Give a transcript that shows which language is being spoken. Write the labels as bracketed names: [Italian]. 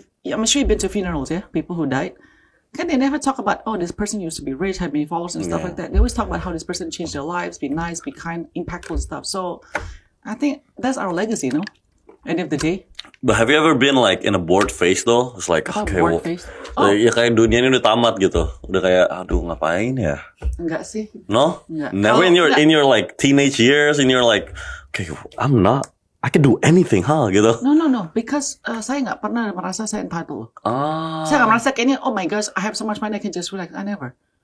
[English] I'm sure you've been to funerals, yeah? People who died. Can they never talk about, this person used to be rich, had many followers and stuff like that. They always talk about how this person changed their lives, be nice, be kind, impactful and stuff. So I think that's our legacy, no? End of the day. But have you ever been like in a bored phase though? It's like, okay, bored phase? [Indonesian] Ya kayak dunia ini udah tamat gitu. Udah kayak, aduh ngapain ya? Enggak sih. [English] No? [Indonesian] Enggak. [English] Never in your like teenage years, in your like, okay, I can do anything, gitu. [Indonesian] No. Because saya nggak pernah merasa saya entitled. [English] Saya nggak merasa kayaknya, oh my gosh, I have so much money, I can just relax. I never.